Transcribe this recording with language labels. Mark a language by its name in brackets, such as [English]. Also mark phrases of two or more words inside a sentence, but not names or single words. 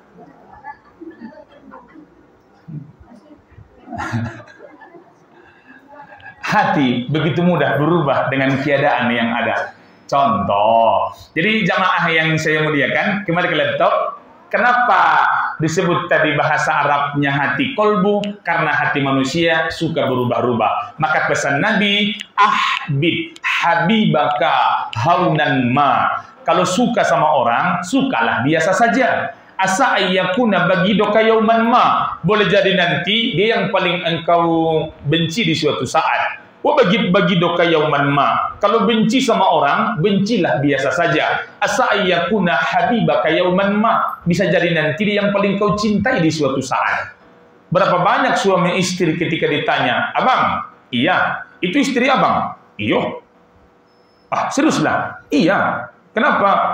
[Indonesian] Hati begitu mudah berubah dengan keadaan yang ada. Contoh. Jadi jamaah yang saya muliakan, kembali ke laptop. Kenapa disebut tadi bahasa Arabnya hati kolbu? Karena hati manusia suka berubah-ubah. Maka pesan Nabi, [Arabic] أحبب حبيبك هونا ما. [Indonesian] Kalau suka sama orang, sukalah biasa saja. [Arabic] عسى أن يكون بغيضك يوما ما. [Indonesian] Boleh jadi nanti dia yang paling engkau benci di suatu saat. [Arabic] وبغيضك يوما ما. [Indonesian] Kalau benci sama orang, bencilah biasa saja. [Arabic] عسى أن يكون حبيبك يوما ما. [Indonesian] Bisa jadi nanti dia yang paling kau cintai di suatu saat. Berapa banyak suami istri ketika ditanya, "Abang, iya, itu istri abang?" "Iyo." "Ah, seriuslah?" "Iya." "Kenapa?